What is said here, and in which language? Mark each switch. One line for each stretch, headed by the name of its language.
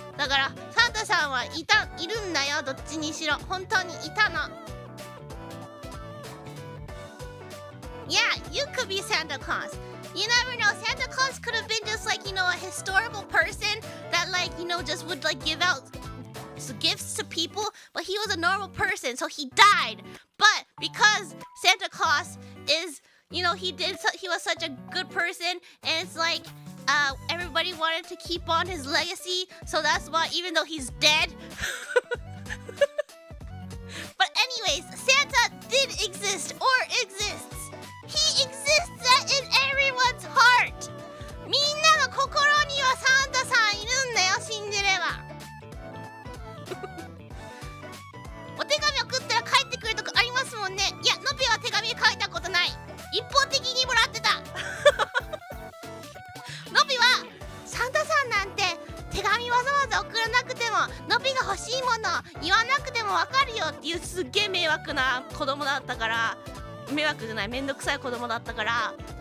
Japanese: だからサンタさんはいるんだよ。どっちにしろ本当にいたの。
English: Yeah, you could be Santa Claus. You never know. Santa Claus could have been just like, you know, a historical person that like, you know, just would like give out gifts to people, but he was a normal person, so he died. But because Santa Claus is, you know, he was such a good person, and it's like everybody wanted to keep on his legacy, so that's why even though he's dead but anyways, Santa did exist or exists. He exists in everyone's heart.
Japanese: みんなの心にはサンタさんいるんだよ、信じればお手紙送ったら帰ってくるとかありますもんね。いや、のびは手紙書いたことない。一方的にもらってたのびはサンタさんなんて手紙わざわざ送らなくても、のびが欲しいもの言わなくてもわかるよっていうすっげえ迷惑な子供だったから、迷惑じゃない、めんどくさい子供だったから